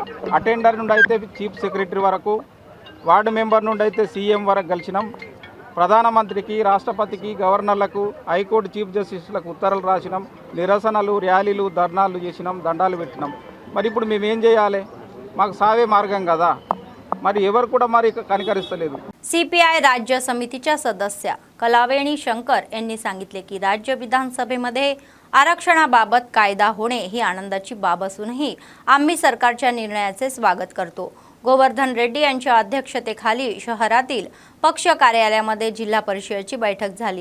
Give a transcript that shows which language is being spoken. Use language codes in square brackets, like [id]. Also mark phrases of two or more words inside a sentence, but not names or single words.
[te] అటెండర్ నుండి అయితే [en] chief secretary [te] వరకు, [en] ward member [te] నుండి అయితే సీఎం వరకు కలిసినాం. ప్రధానమంత్రికి, రాష్ట్రపతికి, గవర్నర్లకు, హైకోర్టు [en] chief justice [te] ఉత్తరాలు రాసినాం. నిరసనలు, ర్యాలీలు, ధర్నాలు చేసినాం, దండాలు పెట్టినాం. మరి ఇప్పుడు మేము ఏం చేయాలి? మాకు చావే మార్గం కదా మరి ఎవరు కూడా మరి కనికరిస్తలేదు. [mr] सीपीआय राज्य समितीच्या सदस्य कलावेणी शंकर यांनी सांगितले की राज्य विधानसभेमध्ये आरक्षणाबाबत कायदा होणे ही आनंदाची बाब असूनही आम्ही सरकारच्या निर्णयाचे स्वागत करतो. गोवर्धन रेड्डी यांच्या अध्यक्षतेखाली शहरातील पक्ष कार्यालयामध्ये जिल्हा परिषदेची बैठक झाली.